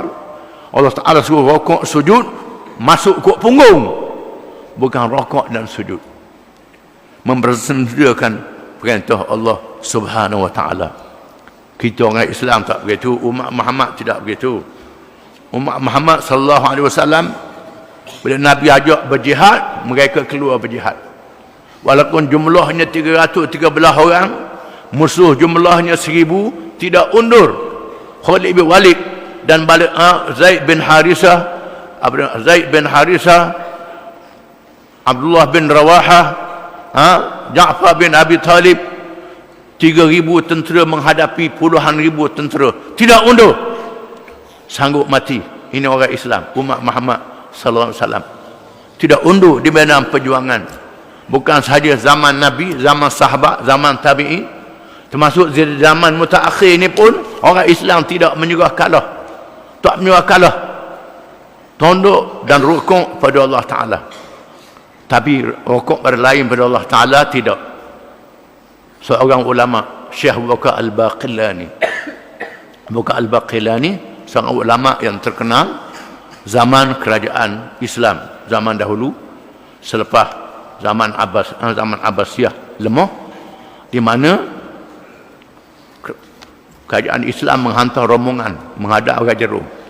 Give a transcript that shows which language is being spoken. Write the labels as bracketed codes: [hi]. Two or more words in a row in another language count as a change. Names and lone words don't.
[ms] Allah Ta'ala suruh rokok sujud, masuk kot punggung. Bukan rokok dan sujud. Mempersendakan perintah Allah [ar] Subhanahu Wa Ta'ala. [ms] Kita orang Islam tak begitu, umat Muhammad tidak begitu. Umat Muhammad [ar] sallallahu alaihi wasallam, [ms] bila Nabi ajak berjihad, mereka keluar berjihad. Walaupun jumlahnya 313 orang, musuh jumlahnya 1000, tidak undur. Khalid bin Walid dan Zaid bin Harisah, Abdullah bin Rawahah, Ja'far bin Abi Talib, 3,000 tentera menghadapi puluhan ribu tentera, tidak undur, sanggup mati. Ini orang Islam, umat Muhammad [ar] sallallahu alaihi wasallam, [ms] tidak undur di medan perjuangan. Bukan sahaja zaman Nabi, zaman sahabat, zaman tabi'in, termasuk zaman mutaakhir ini pun orang Islam tidak menyerah kalah. Tak menyerah kalah. Tunduk dan rukuk pada Allah Ta'ala. Tapi rukuk pada lain pada Allah Ta'ala tidak. Seorang ulama, Syekh Abu Bakar Al-Baqillani. Abu Bakar Al-Baqillani, seorang ulama yang terkenal zaman kerajaan Islam, zaman dahulu, selepas zaman Abbasiyah lemah, di mana kerajaan Islam menghantar rombongan menghadap Raja Rom.